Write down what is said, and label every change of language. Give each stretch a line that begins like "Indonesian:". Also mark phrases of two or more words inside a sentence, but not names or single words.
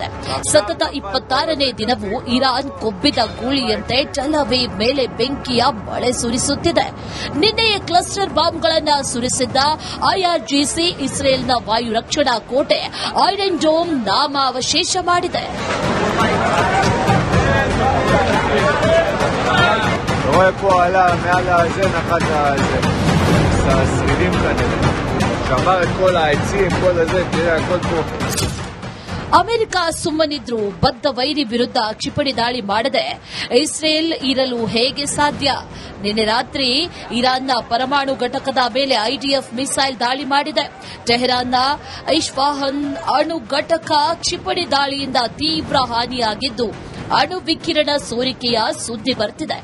Kannada: ಸತತ 26ನೇ ದಿನವೂ ಇರಾನ್ ಕೊಬ್ಬಿದ ಗೂಳಿಯಂತೆ ಟೆಲ್-ಅವೀವ್ ಮೇಲೆ ಬೆಂಕಿಯ ಮಳೆ ಸುರಿಸುತ್ತಿದೆ. ನಿನ್ನೆಯ
English: cluster bombs
Kannada: ಸುರಿಸಿದ್ದ ಐಆರ್ಜಿಸಿ ಇಸ್ರೇಲ್ನ ವಾಯು ರಕ್ಷಣಾ ಕೋಟೆ ಐರನ್ ಡೋಮ್ ನಾಮಾವಶೇಷ ಮಾಡಿದೆ.
Hebrew: השרידים כנראה. שבר את כל העצים, כל הזה, תראה הכל פה.
Kannada: ಅಮೆರಿಕ ಸುಮ್ಮನಿದ್ರು ಬದ್ಧ ವೈರಿ ವಿರುದ್ಧ ಕ್ಷಿಪಣಿ ದಾಳಿ ಮಾಡದೆ ಇಸ್ರೇಲ್ ಇರಲು ಹೇಗೆ ಸಾಧ್ಯ? ನಿನ್ನೆ ರಾತ್ರಿ ಇರಾನ್ನ ಪರಮಾಣು ಘಟಕದ ಮೇಲೆ ಐಡಿಎಫ್ ಮಿಸೈಲ್ ದಾಳಿ ಮಾಡಿದೆ. ಟೆಹರಾನ್ನ ಇಸ್ಫಹಾನ್ ಅಣು ಘಟಕ ಕ್ಷಿಪಣಿ ದಾಳಿಯಿಂದ ತೀವ್ರ ಹಾನಿಯಾಗಿದ್ದು ಅಣು ವಿಕಿರಣ ಸೋರಿಕೆಯ ಸುದ್ದಿ ಬರ್ತಿದೆ.